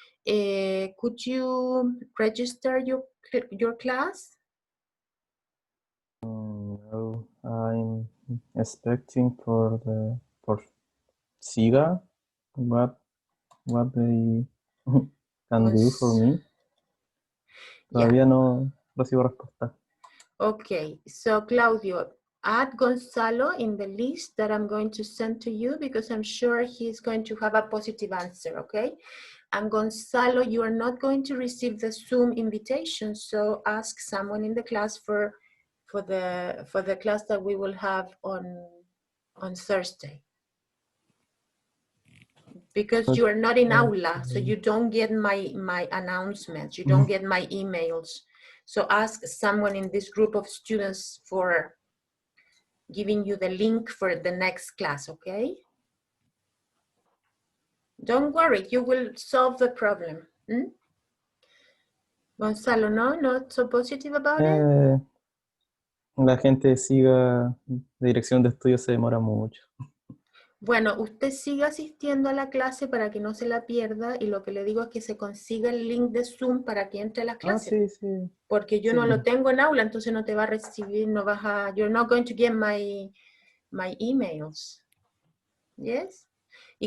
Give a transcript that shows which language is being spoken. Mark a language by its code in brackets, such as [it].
[en] Could you register your class? No, I'm expecting for SIGA what they can do for me. [es] Todavía no recibo respuesta. [en] Okay, so Claudio, add Gonzalo in the list that I'm going to send to you because I'm sure he's going to have a positive answer, okay? And Gonzalo, you are not going to receive the Zoom invitation, so ask someone in the class for the class that we will have on Thursday. Because you are not in Aula, so you don't get my announcements, you don't get my emails. So ask someone in this group of students for giving you the link for the next class, okay? Don't worry, you will solve the problem. Gonzalo, no? Not so positive about it? [es] La gente SIGA, de dirección de estudio se demora mucho. Bueno, usted siga asistiendo a la clase para que no se la pierda y lo que le digo es que se consiga el link de Zoom para que entre a la clase. Sí, sí. Porque yo no lo tengo en aula, entonces no te va a recibir, no vas a, [en] you're not going to get my emails. [es] Yes? Y